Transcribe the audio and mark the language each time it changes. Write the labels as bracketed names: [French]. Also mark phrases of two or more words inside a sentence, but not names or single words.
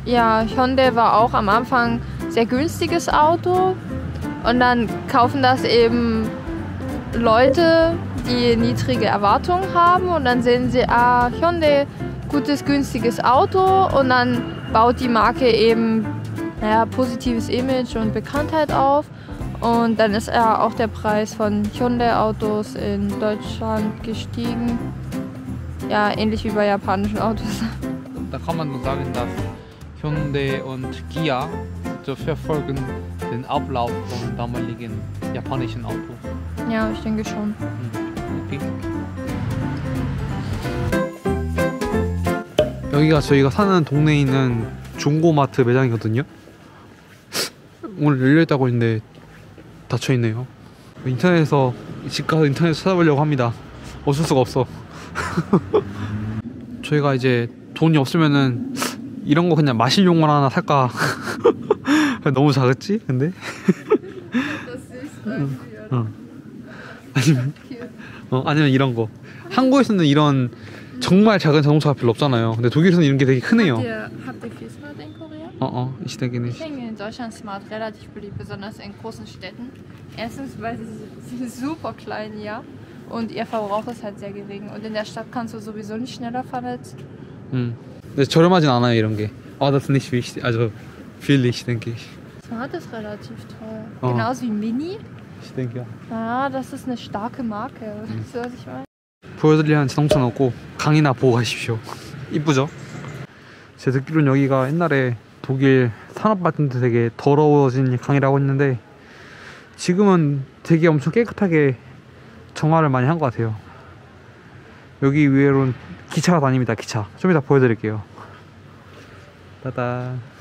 [German] Ja, Hyundai war auch am Anfang ein sehr günstiges Auto und dann kaufen das eben Leute, die niedrige Erwartungen haben und dann sehen sie, Hyundai, gutes, günstiges Auto und dann baut die Marke eben positives Image und Bekanntheit auf und dann ist auch der Preis von Hyundai-Autos in Deutschland gestiegen. Ja, ähnlich wie bei japanischen Autos. Da kann man nur sagen, dass Hyundai und Kia so verfolgen den Ablauf von damaligen japanischen Autos. Ja, ich denke schon. Okay. [Korean] 여기가 저희가 사는 동네에 있는 중고마트 매장이거든요. 오늘 열려있다고 했는데 닫혀있네요. 인터넷에서 집 가서 인터넷에서 찾아보려고 합니다. 어쩔 수가 없어. 저희가 이제 돈이 없으면은 이런 거 그냥 마실 용을 하나 살까. 너무 작았지? 근데? 아니면 이런 거. 한국에서는 이런 정말 작은 자동차가 별로 없잖아요. 근데 독일에서는 이런 게 되게 크네요. [German] Habt ihr viel Smart in Korea? ich denke nicht. Ich denke, in Deutschland ist Smart relativ beliebt, besonders in großen Städten. Erstens, weil sie sind super klein, ja. Und ihr Verbrauch ist halt sehr gering. Und in der Stadt kannst du sowieso nicht schneller fahren als... [Korean] 근데 저렴하진 않아요, 이런 게. [German] Das ist nicht wichtig. Also, billig, denke ich. Smart ist relativ teuer. Genauso wie Mini. Ich denke, ja. Ja, das ist eine starke Marke. Weißt du, was ich meine? [Korean] 보여드릴 자동차는 없고 강이나 보고 가십시오. 이쁘죠? 제가 듣기로는 여기가 옛날에 독일 산업 발전 때 되게 더러워진 강이라고 했는데 지금은 되게 엄청 깨끗하게 정화를 많이 한 것 같아요. 여기 위에로는 기차가 다닙니다. 기차. 좀 이따 보여드릴게요. 따다.